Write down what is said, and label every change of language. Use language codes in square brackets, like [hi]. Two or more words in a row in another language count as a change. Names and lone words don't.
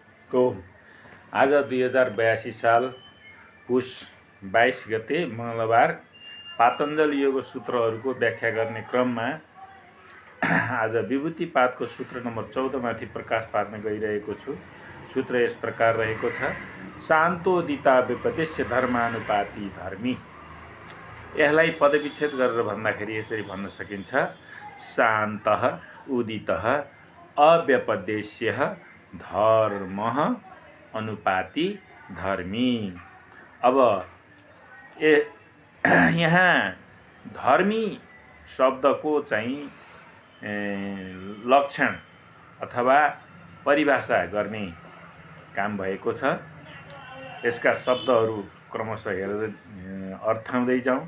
[ne] को आज 2082 साल पुष 22 गते मङ्गलबार पातञ्जल योग सूत्रहरूको व्याख्या गर्ने क्रममा आज विभूतिपादको सूत्र नम्बर 14 माथि प्रकाश पार्न गइरहेको छु। सूत्र यस प्रकार रहेको छ, [sa] शान्तोदिता विपदेश्य धर्मानुपाती धर्मी। [ne] यसलाई पदविच्छेद गरेर भन्दाखेरि यसरी भन्न सकिन्छ, [sa] शान्तः उदितः अव्यपदेश्यः धर्मः अनुपाती धर्मी। [ne] अब यहाँ धर्मी शब्दको चाहिँ लक्षण अथवा परिभाषा गर्ने काम भएको छ। यसका शब्दहरू क्रमशः हेरेर अर्थाउँदै जाउँ।